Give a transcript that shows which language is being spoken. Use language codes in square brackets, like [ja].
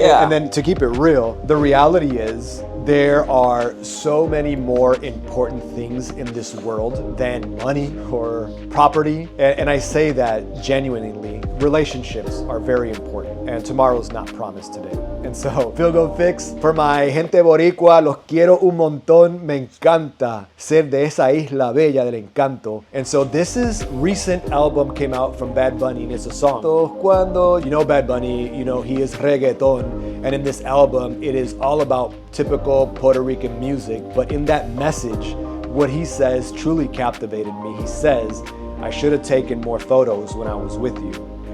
[en] Yeah. and then to keep it real, the reality is there are so many more important things in this world than money or property. And I say that genuinely. Relationships are very important, and tomorrow's not promised today. And so, [es] Feel Good Fix, [en] for my [es] gente boricua, los quiero un montón. Me encanta ser de esa isla bella del encanto. [en] And so this is recent album came out from Bad Bunny, and it's a song. Cuando, you know Bad Bunny, you know he is reggaeton. And in this album, it is all about typical Puerto Rican music. But in that message, what he says truly captivated me. He says, I should have taken more photos when I was with you.